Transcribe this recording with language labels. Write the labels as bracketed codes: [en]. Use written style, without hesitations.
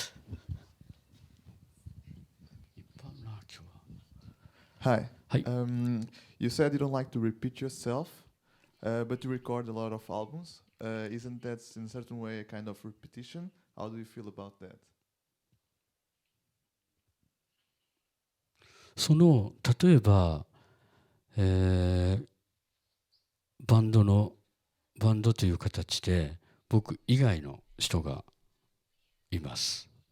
[ja] いっぱいあるな、今日は。 [en] Hi. You said you don't like to repeat yourself, but you record a lot of albums. Isn't that, in a certain way, a kind of repetition? How do you feel about that? [ja] その例えば、バンドという形で僕以外の人がいます。